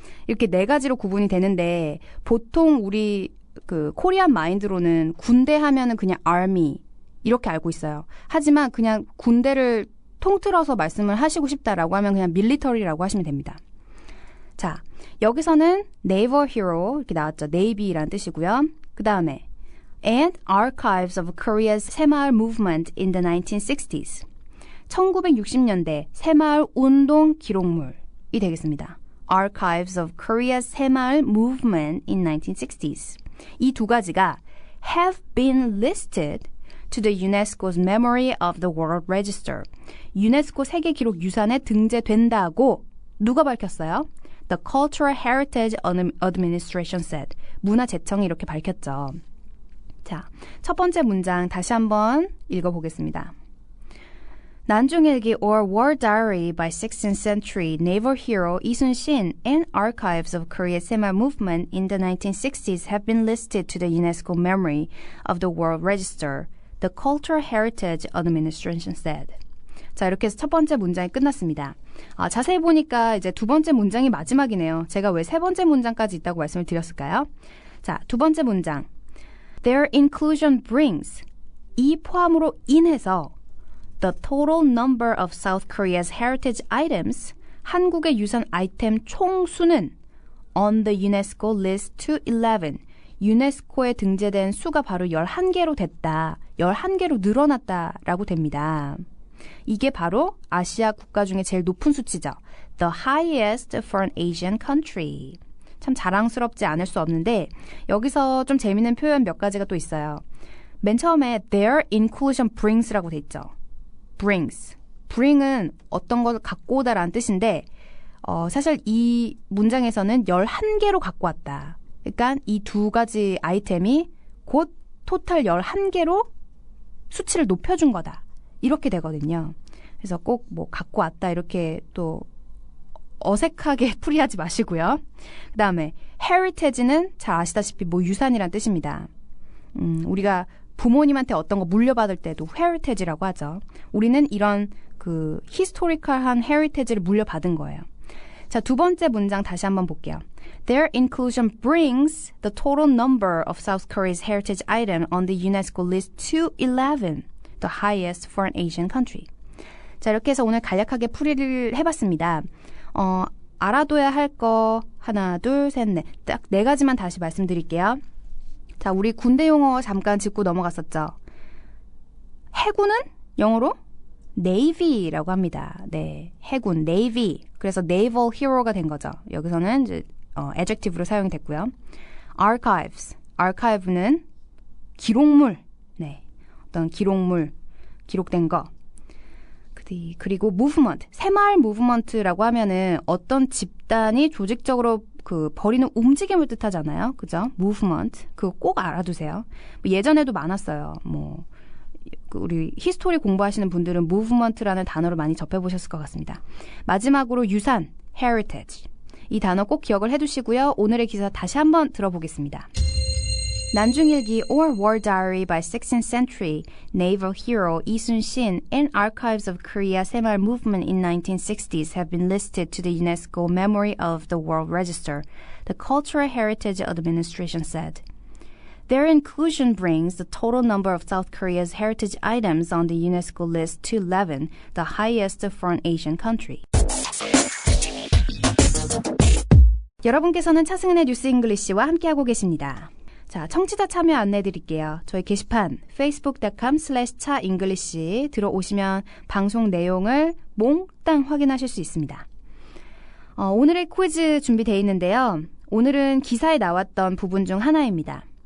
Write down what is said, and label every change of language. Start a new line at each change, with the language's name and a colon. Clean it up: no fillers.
Korean: 이렇게 네 가지로 구분이 되는데 보통 우리 그 코리안 마인드로는 군대 하면은 그냥 Army 이렇게 알고 있어요. 하지만 그냥 군대를 통틀어서 말씀을 하시고 싶다라고 하면 그냥 밀리터리라고 하시면 됩니다. 자, 여기서는 Naval Hero 이렇게 나왔죠. Navy라는 뜻이고요. 그 다음에
English: and Archives of Korea's 새마을 Movement in the 1960s.
Korean: 1960년대 새마을 운동 기록물이 되겠습니다.
English: Archives of Korea's 새마을 Movement in 1960s.
Korean: 이 두 가지가
English: have been listed to the UNESCO's Memory of the World Register.
Korean: 유네스코 세계기록유산에 등재된다고 누가 밝혔어요?
English: The Cultural Heritage Administration said.
Korean: 문화재청이 이렇게 밝혔죠. 자, 첫 번째 문장 다시 한번 읽어보겠습니다.
English: 난중일기 or War Diary by 16th century naval hero 이순신 and archives of Korea's Sema movement in the 1960s have been listed to the UNESCO Memory of the World Register, the Cultural Heritage Administration said.
Korean: 자, 이렇게 해서 첫 번째 문장이 끝났습니다. 자세히 보니까 이제 두 번째 문장이 마지막이네요. 제가 왜 세 번째 문장까지 있다고 말씀을 드렸을까요? 자, 두 번째 문장.
English: Their inclusion brings.
Korean: 이 포함으로 인해서
English: the total number of South Korea's heritage items,
Korean: 한국의 유산 아이템 총수는
English: on the UNESCO list to 11,
Korean: 유네스코에 등재된 수가 바로 11개로 됐다. 11개로 늘어났다라고 됩니다. 이게 바로 아시아 국가 중에 제일 높은 수치죠.
English: The highest for an Asian country.
Korean: 참 자랑스럽지 않을 수 없는데 여기서 좀 재미있는 표현 몇 가지가 또 있어요. 맨 처음에
English: their inclusion brings
Korean: 라고 돼 있죠.
English: brings.
Korean: bring은 어떤 걸 갖고 오다라는 뜻인데 사실 이 문장에서는 11개로 갖고 왔다. 그러니까 이 두 가지 아이템이 곧 토탈 11개로 수치를 높여준 거다. 이렇게 되거든요. 그래서 꼭 뭐 갖고 왔다 이렇게 또 어색하게 풀이하지 마시고요. 그 다음에 heritage는 잘 아시다시피 뭐 유산이란 뜻입니다. 우리가 부모님한테 어떤 거 물려받을 때도 heritage라고 하죠. 우리는 이런 그 historical한 heritage를 물려받은 거예요. 자, 두 번째 문장 다시 한번 볼게요.
English: Their inclusion brings the total number of South Korea's heritage item on the UNESCO list to 11, the highest for an Asian country.
Korean: 자, 이렇게 해서 오늘 간략하게 풀이를 해봤습니다. 알아둬야 할 거 하나, 둘, 셋, 넷. 딱 네 가지만 다시 말씀드릴게요. 자, 우리 군대 용어 잠깐 짚고 넘어갔었죠. 해군은 영어로 Navy라고 합니다. 네, 해군, Navy. 그래서 Naval Hero가 된 거죠. 여기서는 이제 adjective로 사용이 됐고요. Archives. Archive는 기록물. 네, 어떤 기록물, 기록된 거. 그리고 movement, 새마을 movement라고 하면은 어떤 집단이 조직적으로 그 벌이는 움직임을 뜻하잖아요. 그죠? movement. 그거 꼭 알아두세요. 예전에도 많았어요. 뭐 우리 히스토리 공부하시는 분들은 movement라는 단어를 많이 접해보셨을 것 같습니다. 마지막으로 유산, heritage. 이 단어 꼭 기억을 해두시고요. 오늘의 기사 다시 한번 들어보겠습니다.
English: 난중일기 or War Diary by 16th century naval hero 이순신 and archives of Korea 새마을 movement in 1960s have been listed to the UNESCO Memory of the World Register, the Cultural Heritage Administration said. Their inclusion brings the total number of South Korea's heritage items on the UNESCO list to 11, the highest for an Asian country.
Korean: 여러분께서는 차승은의 뉴스 잉글리시와 함께하고 계십니다. 자, 청취자 참여 안내드릴게요. 저희 게시판 facebook.com/차잉글리시 들어오시면 방송 내용을 몽땅 확인하실 수 있습니다. 오늘의 퀴즈 준비되어 있는데요. 오늘은 기사에 나왔던 부분 중 하나입니다.